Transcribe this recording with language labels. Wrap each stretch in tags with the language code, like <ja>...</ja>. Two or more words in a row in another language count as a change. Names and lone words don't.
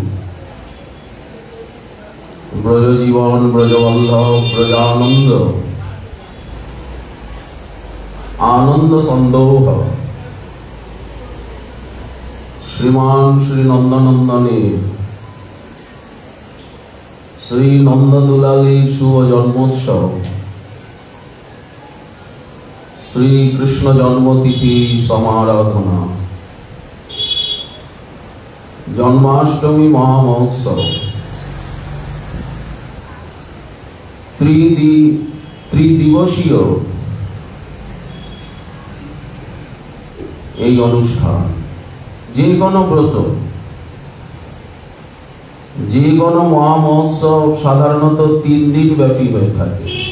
<sa>ब्रज जीवन ब्रजवल्लभ ब्रजानंद आनंद संदोह श्रीमान श्री नंदनंदनी श्री नंददुलाली शुभ जन्मोत्सव श्री कृष्ण जन्मतिथि समाराधना जन्माष्टमी महामहोत्सव</sa> <bn>ত্রিদিবসীয় এই অনুষ্ঠান, যে কোনো ব্রত, যে কোনো মহামহোৎসব সাধারণত 3 দিন ব্যাপী হয়ে থাকে।</bn>